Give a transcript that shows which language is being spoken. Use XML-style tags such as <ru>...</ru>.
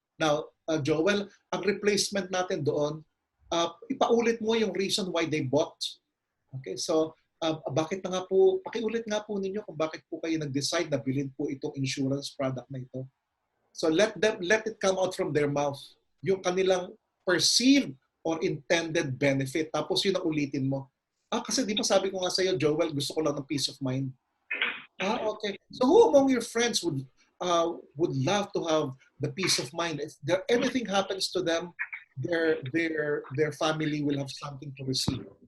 <tl>Now, Joel, ang replacement natin doon, ipaulit mo yung reason why they bought. Okay? So, bakit na nga po, pakiulit nga po ninyo kung bakit po kayo nag-decide na bilhin po itong insurance product na ito.</tl> <en>So, let it come out from their mouth.</en> <tl>Yung kanilang</tl> <en>perceived or intended benefit.</en> <tl>Tapos yun ang ulitin mo. Kasi di ba sabi ko nga sa'yo, Joel, gusto ko lang ng</tl> <en>peace of mind. Okay. So who among your friends would love to have the peace of mind? If anything happens to them, their family will have something to receive.</en>